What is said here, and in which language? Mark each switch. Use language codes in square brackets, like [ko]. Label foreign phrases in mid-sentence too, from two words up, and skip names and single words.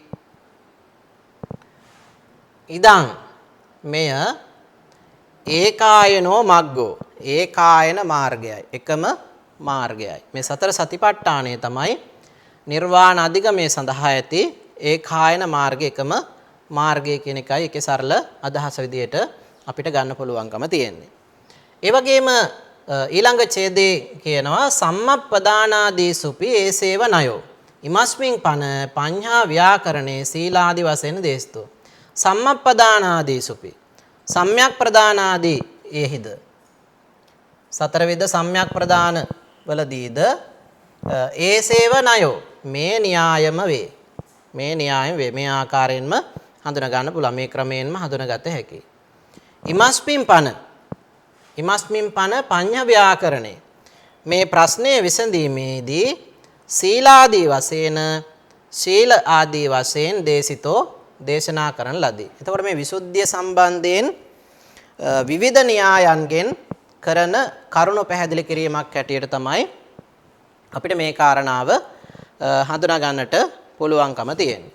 [si] ඉදං මෙය [pi] ඒකායනෝ මග්ගෝ [si] ඒකායන මාර්ගයයි එකම මාර්ගයයි මේ සතර සතිපට්ඨානය තමයි නිර්වාණ අධිගමයේ සඳහා ඇති ඒකායන මාර්ගය එකම මාර්ගය කියන එකයි ඒකේ සරල අදහස විදියට අපිට ගන්න පුළුවන්කම තියෙන්නේ. ඒ වගේම ඊළඟ ඡේදයේ කියනවා [pi] සම්මප්පදානාදීසුපි ඒසේව නයෝ ඉමස්මින් පන පඤ්ඤා ව්‍යාකරණේ [si] සීලාදි වශයෙන් දේස්තෝ සම්මප්පදානාදීසුපි සම්‍යක් ප්‍රදානාදී එහිද සතර විද සම්‍යක් ප්‍රදාන වලදීද [pi] ඒසේව නයෝ [si] මේ න්‍යායම වේ මේ න්‍යායම වේ මේ ආකාරයෙන්ම හඳුනා ගන්න පුළුවන් මේ ක්‍රමයෙන්ම හඳුනාගත හැකියි. [pi] ඉමස්මින් පන පඤ්ඤ ව්‍යාකරණේ [si] මේ ප්‍රශ්නය විසඳීමේදී සීලාදී වශයෙන් ශීල ආදී වශයෙන් දේශිතෝ දේශනා කරන ලදී. එතකොට මේ විසුද්ධිය සම්බන්ධයෙන් විවිධ න්‍යායන්ගෙන් කරන කරුණු පැහැදිලි කිරීමක් හැටියට තමයි අපිට මේ කාරණාව හඳුනා ගන්නට පුළුවන්කම තියෙන්නේ.